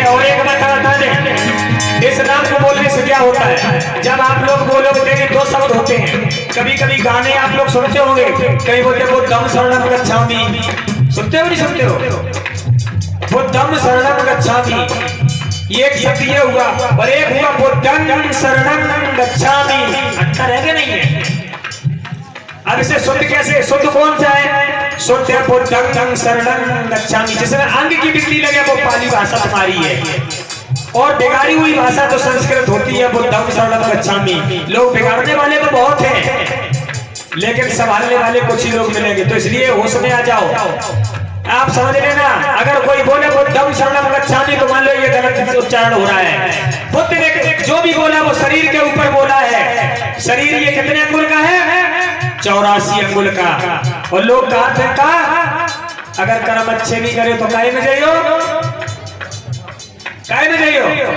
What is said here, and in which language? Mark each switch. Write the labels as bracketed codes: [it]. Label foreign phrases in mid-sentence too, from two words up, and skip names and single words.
[hi] और एक बात बता दें, इस नाम को बोलने से क्या होता है, जब आप लोग बोलोगे तो 2 शब्द होते हैं। कभी कभी गाने आप लोग सुनते होंगे, कहीं बोलते [pi] बुद्धं शरणं गच्छामि, [hi] सुनते हो नहीं सुनते हो? [pi] बुद्धं शरणं गच्छामि [hi] ये एक शब्द ये हुआ, और एक हुआ [pi] बुद्धं शरणं गच्छामि। [hi] अंतर है कि नहीं है? अब इसे शुद्ध कैसे, शुद्ध कौन सा है? शुद्ध है [pi] बुद्धं शरणं गच्छामि। [hi] जिसमें अंग की बिगड़ी लगे वो पाली भाषा तुम्हारी है, और बिगाड़ी हुई भाषा तो संस्कृत होती है। [pi] बुद्धं शरणं गच्छामि। [hi] लोग बिगाड़ने वाले तो बहुत हैं, लेकिन संभालने वाले कुछ ही लोग मिलेंगे। तो इसलिए होश में आ जाओ, आप समझ लेना। अगर कोई बोले [pi] बुद्धं शरणं गच्छामि [hi] तो मान लो ये गलत उच्चारण हो रहा है। बुद्ध ने जो भी बोला वो शरीर के ऊपर बोला है। शरीर ये कितने अंगुल का है? 84 अंगुल का। और लोग कहते हैं का अगर कर्म अच्छे नहीं करे तो काहे में जाइयो, काहे में जाइयो?